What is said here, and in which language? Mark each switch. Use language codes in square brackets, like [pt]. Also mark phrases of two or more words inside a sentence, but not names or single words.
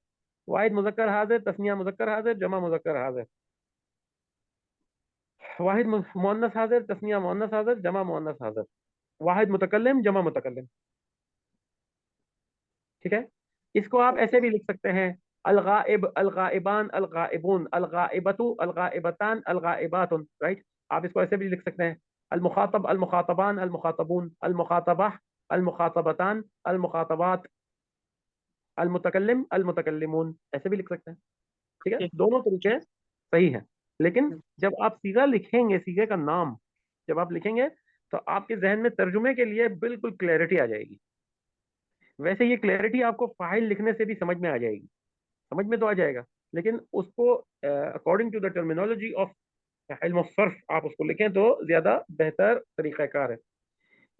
[hi] वाहिद मुजक्कर हाजिर, तस्निया मुजक्कर हाजिर, जमा मुजक्कर हाजिर. वाहिद मुअन्नस हाजिर, तस्निया मुअन्नस हाजिर, जमा मुअन्नस हाजिर. वाहिद मुतकल्लिम, जमा मुतकल्लिम. ठीक है, इसको आप ऐसे भी लिख सकते हैं. [ar] الغائب، الغائبان، الغائبون، الغائبة، الغائبتان، الغائبات. [hi] राइट, आप इसको ऐसे भी लिख सकते हैं. [ar] المخاطب، المخاطبان، المخاطبون، المخاطبة، المخاطبتان، المخاطبات، المتكلم، المتكلمون. [hi] ऐसे भी लिख सकते हैं. ठीक है, दोनों तरीके सही हैं. लेकिन जब आप सीगा लिखेंगे, सीगे का नाम जब आप लिखेंगे तो आपके जहन में तर्जुमे के लिए बिल्कुल क्लैरिटी आ जाएगी. वैसे ये क्लैरिटी आपको फाइल लिखने से भी समझ में आ जाएगी. समझ में तो आ जाएगा, लेकिन उसको [en] according to the terminology of ilm sarf [hi] आप उसको लिखें तो ज्यादा बेहतर तरीक़ाकार है.